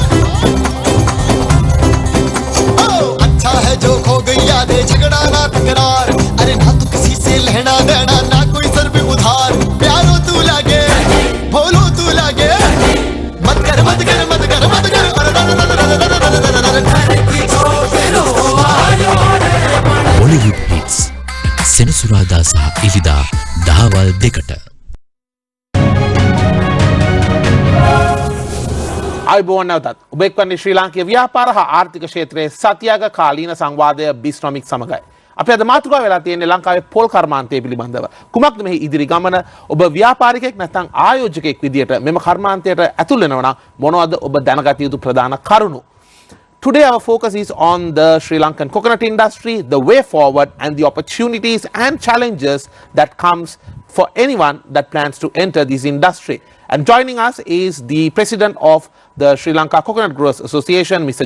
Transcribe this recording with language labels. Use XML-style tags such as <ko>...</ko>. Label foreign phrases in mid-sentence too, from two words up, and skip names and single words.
<hi>अच्छा है जो खो गई यादें झगड़ा ना तकरार अरे ना तू किसी से लेना देना ना कोई सर पे उधार प्यारो तू लागे भोलो तू लागे मत कर मत कर मत कर मत कर</hi> <en>Bollywood hits</en> <si>සෙනසුරාදා සහ ඉරිදා දහවල් 2ට අයිබෝන් නැවතත් ඔබ එක්වන්නේ ශ්‍රී ලාංකීය ව්‍යාපාර හා ආර්ථික ක්ෂේත්‍රයේ සතියාග කාලීන සංවාදය Bisnomics සමගයි. අපි අද මාතෘකාව වෙලා තියෙන්නේ ලංකාවේ පොල් කර්මාන්තය පිළිබඳව. කුමක්ද මෙහි ඉදිරි ගමන? ඔබ ව්‍යාපාරිකයෙක් නැත්නම් ආයෝජකයෙක් විදියට මෙම කර්මාන්තයට ඇතුල් වෙනවා නම් මොනවද ඔබ දැනගත යුතු ප්‍රධාන කරුණු?</si> <en>Today our focus is on the Sri Lankan coconut industry, the way forward and the opportunities and challenges that comes for anyone that plans to enter this industry. And joining us is the president of the Sri Lanka Coconut Growers Association, Mr.</en>